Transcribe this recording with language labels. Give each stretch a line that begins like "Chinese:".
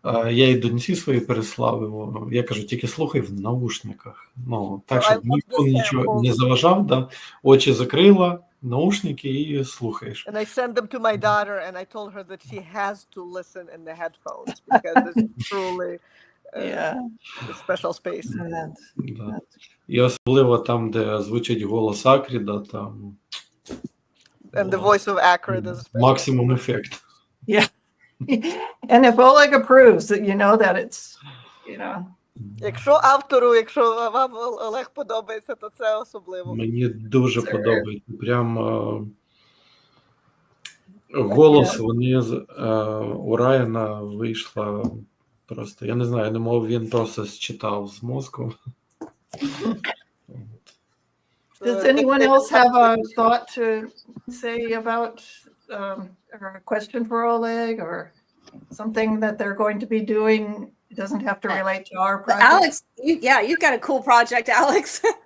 Ukrainian: Я і доньці свої переслав. Я кажу, тільки слухай в наушниках. Так, щоб ніхто нічого не заважав. Да? Очі закрила, наушники і слухаєш.
English: And I sent them to my daughter, and I told her that she has to listen in the headphones because it's truly Yeah. a special space.
Ukrainian: Да. І особливо там, де звучить голос Акріда, там
English: And the voice of Acrid is especially.
Ukrainian: максимум ефект.
English: Yeah. And if Oleg approves, that you know that it's, you know.
Ukrainian: Якщо вам Олег подобається, то це особливо. Мені дуже подобається. Прям голос вони у Райана вийшла просто, я не знаю, немов він просто считав з мозку.
English: Does anyone else have a thought to say about or a question for Oleg or something that they're going to be doing? It doesn't have to relate to our project. Alex, you've got a cool project, Alex.